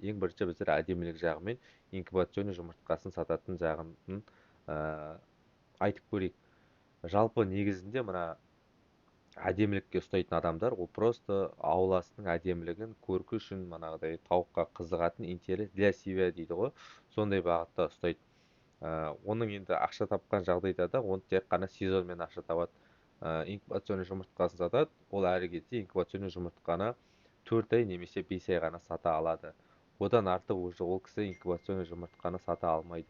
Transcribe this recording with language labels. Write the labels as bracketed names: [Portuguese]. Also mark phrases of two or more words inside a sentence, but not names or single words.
[Kazakh] Ең бірінші біздер әдемілік жағы мен инкубационный жұмыртқасын сататын жағын айтып көрейік. Жалпы негізінде мына әдемілікке ұстайтын адамдар, ол просто ауласының әдемілігін көркі үшін манағыдай тауыққа қызығатын [Russian] интерес для себя [Kazakh] дейді ғой, сондай бағытта ұстайды. Оның енді ақша тапқан жағдайда да оны тек қана сезонмен ақша табады. Инкубационный жұмыртқасын сатады, ол әрі кетсе инкубационный жұмыртқаны 4 ай немесе 5 ай ғана сата алады. Одан артық уже ол кісі инкубационный жұмыртқаны сата алмайды.